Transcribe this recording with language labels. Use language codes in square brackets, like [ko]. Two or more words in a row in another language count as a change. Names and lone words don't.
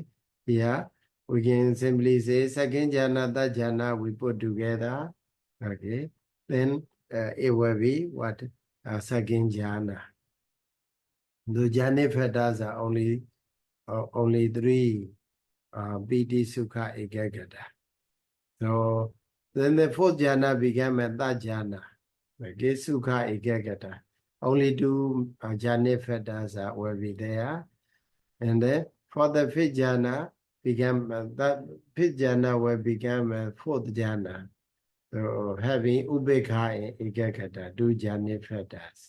[en] Here we can simply say second jhana, that jhana we put together. Okay. Then it will be what? Second jhana. The jhana factors are only three. [pi] Piti, sukha, ekagata. [en] So then the fourth jhana became a third jhana. [pi] Okay, sukha, ekagata. [en] Only two jhana factors will be there. And then for the fifth jhana, that fifth jhana will become a fourth jhana. So having ubekha and ekagata, two jhana factors.